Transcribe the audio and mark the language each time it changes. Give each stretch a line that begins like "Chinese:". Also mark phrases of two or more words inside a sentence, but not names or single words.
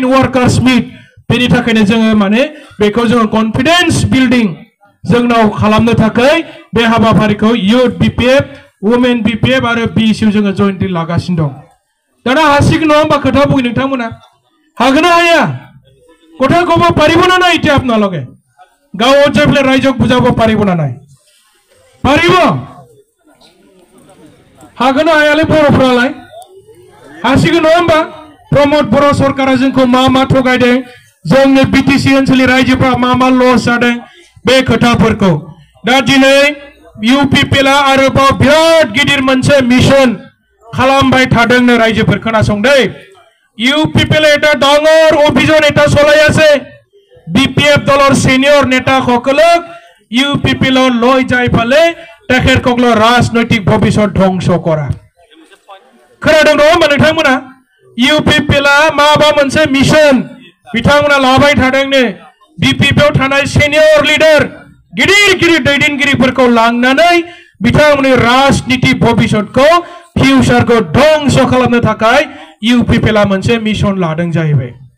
English: workers meet
Bodo: बेनि थाखायनो जोङो माने बेखौ जोङो
English: confidence building
Bodo: जोंनाव खालामनो थाखाय बे हाबाफारिखौ युथ बिपिएफ वुमेन बिपिएफ आरो बिएसइउ जोङो जइन्टलि लागासिनो दं दाना हासिगोन नङा होमबा खोथा बुङो नोंथांमोना हागोन ना हाया
Assamese: কথা কব পাৰিব না নাই এতিয়া আপোনালোকে গাঁৱত যাই পেলাই ৰাইজক বুজাব পাৰিব না নাই পাৰিব
Bodo: हागोन ना हायालै बर'फ्रालाय हासिगोन नङा होमबा प्रमद बर' सरकारा जोंखौ मा थगायदों जोंनि बिटिसि ओनसोलनि रायजोफ्रा मा लस जादों बे खोथाफोरखौ दा दिनै इउपिपिएलआ आरोबाव बिराद गिदिर मोनसे मिशन खालामबाय थादोंनो रायजोफोर खोनासंदो
Assamese: ইউপিপিএল এটা ডাঙৰ অভিযান এটা চলাই আছে বিপিএফ দলৰ সিনিয়ৰ নেতাসকলক ইউপিপিএলৰ লৈ যাই ফালে তেখেতসকলৰ ৰাজনৈতিক ভৱিষ্যত ধ্বংস কৰা
Bodo: खोनादों नङा होमबा नोंथांमोना इउपिपिएलआ माबा मोनसे मिशन बिथांमोना लाबाय थादोंनो बिपिएफआव थानाय
English: senior leader
Bodo: गिदिर गिदिर दैदेनगिरिफोरखौ लांनानै बिथांमोननि राजनीति भविष्यतखौ फिउचारखौ ध्वंस खालामनो थाखाय इउपिपिएलआ मोनसे मिशन लादों जाहैबाय